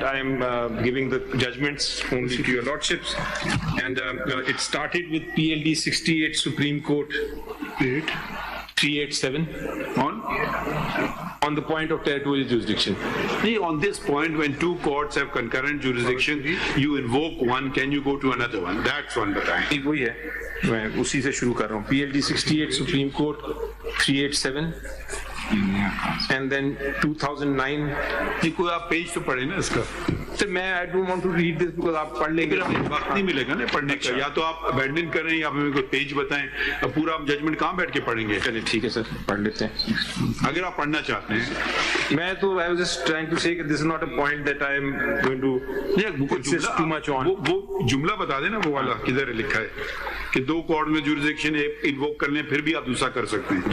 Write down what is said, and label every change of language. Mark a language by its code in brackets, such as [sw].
[en] I am giving the judgments only to your lordships, and it started with PLD 68 Supreme Court 387 on the point of territorial jurisdiction. On this point, when two courts have concurrent jurisdiction, you invoke one, can you go to another one? That's one [ur] بتائیں. وہی ہے, میں اسی سے شروع کر رہا ہوں. [en] PLD 68 Supreme Court 387 and then 2009. [ur] یہ کوئی آپ پیج تو پڑھیں نا اس کا. سر میں [en] I don't want to read this because [ur] آپ پڑھ لیں گے, وقت نہیں ملے گا نا پڑھنے کا. یا تو آپ ابینڈن کریں یا ہمیں کوئی پیج بتائیں. اب پورا آپ ججمنٹ کہاں بیٹھ کے پڑھیں گے؟ چلیے ٹھیک ہے سر, پڑھ لیتے ہیں اگر آپ پڑھنا چاہتے ہیں. میں تو [en] I was just trying to say that this is not a point that I am going to insist too much on. [ur] وہ جملہ بتا دیں نا, وہ والا کدھر لکھا ہے کہ دو کورٹ میں جوریزڈکشن انووک کر لیں پھر بھی آپ دوسرا کر سکتے ہیں.